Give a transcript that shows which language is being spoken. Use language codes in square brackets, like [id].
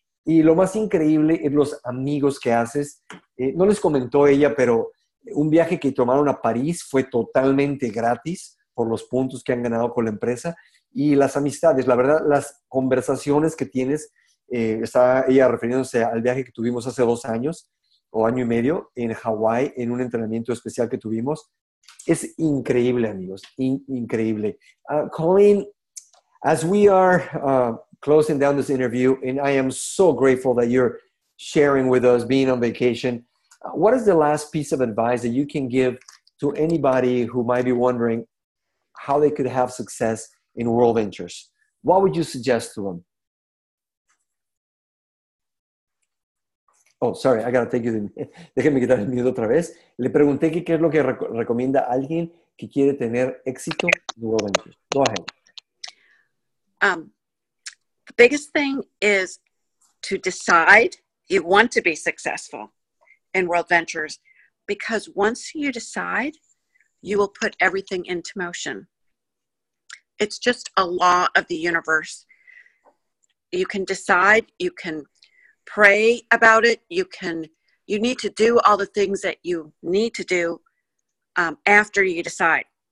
[es] Y lo más increíble es los amigos que haces. No les comentó ella, pero un viaje que tomaron a París fue totalmente gratis por los puntos que han ganado con la empresa. Y las amistades, la verdad, las conversaciones que tienes, está ella refiriéndose al viaje que tuvimos hace 2 años o año y medio en Hawái, en un entrenamiento especial que tuvimos. Es increíble, amigos, increíble. [en] Colleen, as we are closing down this interview, and I am so grateful that you're sharing with us, being on vacation, what is the last piece of advice that you can give to anybody who might be wondering how they could have success in Worldventures? What would you suggest to them? Oh, sorry, I gotta take you. [es] Déjenme quitar el miedo otra vez. Le pregunté qué es lo que recomienda a alguien que quiere tener éxito en Worldventures. [en] Go ahead. The biggest thing is to decide you want to be successful in Worldventures, because once you decide, you will put everything into motion. It's just a law of the universe. You can decide, you can pray about it, you need to do all the things that you need to do after you decide.